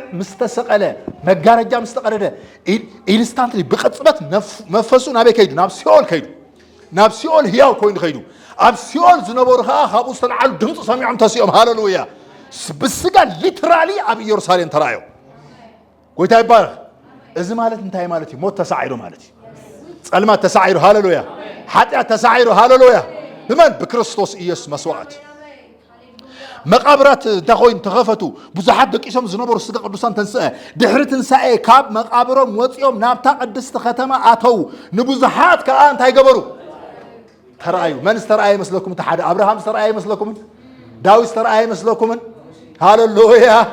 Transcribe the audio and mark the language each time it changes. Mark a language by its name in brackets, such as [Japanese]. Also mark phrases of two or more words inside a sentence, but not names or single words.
[Tigrinya] ምስተሰቀለ መጋረጃ ምስተቀደደ ኢንስታንትሊ ብቅጽበት መፈሱ ናበይ ከይዱ ናብ ሲኦል ህያው ኮይኑ ከይዱ ኣብ ሲኦል ዝነበሩ ከዓ ካብኡ ዝተልዓሉ ድምፂ ሰሚዖም ተሲኦም ሃሌሉያ ብስጋ ሊትራሊ ኣብ ኢየሩሳሌም ተራእዮ ጎይታ ይባረክ እዚ ማለት እንታይ ማለት እዩ ሞት ተሳዒሩ ማለት እዩ ጸልማት ተሳዒሩ ሃሌሉያ ኃጢአት ተሳዒሩ ሃሌሉያ በማን በክርስቶስ ኢየሱስ መስዋዕት መቃብራት ተኾይን ተኸፈቱ ብዙሓት ደቂሶም ዝነበሩ ስጋ ቅዱሳን ተንስአ ድሕሪ ትንሳኤ ካብ መቃብሮም ወፂኦም ናብታ ቅድስቲ ከተማ ኣተው ንብዙሓት ከዓ እንታይ ገበሩ ተራእዩ መን ዝተራእየ መስለኩም ተሓደ አብርሃም ዝተራእየ መስለኩም ዳዊት ዝተራእየ መስለኩም ሃሌሉያ